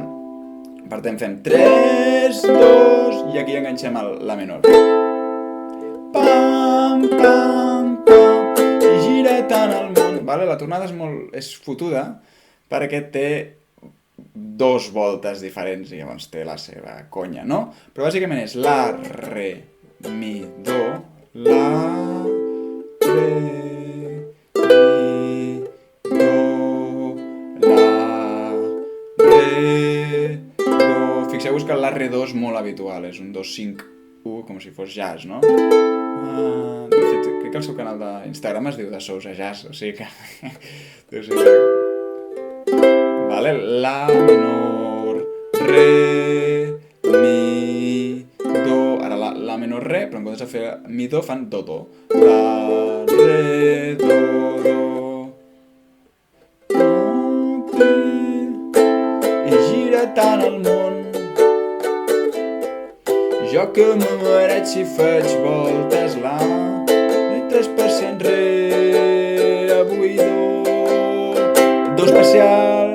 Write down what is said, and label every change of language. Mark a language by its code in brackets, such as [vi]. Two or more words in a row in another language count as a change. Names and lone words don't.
[ca] Per tant, fem 3, 2, i aquí enganxem la menor. Pam, pam, pam, i gira tant el món. Vale? La tornada és fotuda perquè té 2 voltes diferents i llavors té la seva conya, no? Però bàsicament és la, re, mi, do, la, re, mi, do, la, re, do... Fixeu-vos que el la, re, do és molt habitual, és un 2, 5, 1, com si fos jazz, no? De fet, crec que el seu canal d'Instagram es diu de Sousa Jazz, o sigui que... deu ser que... Vale? La menor, re, mi, do... Ara la menor re, però en comptes de fer mi, do, fan do, do. La, re, do, do. I gira tant el món. Jo que m'amareig si faig voltes la, i 3% re, avui do especial.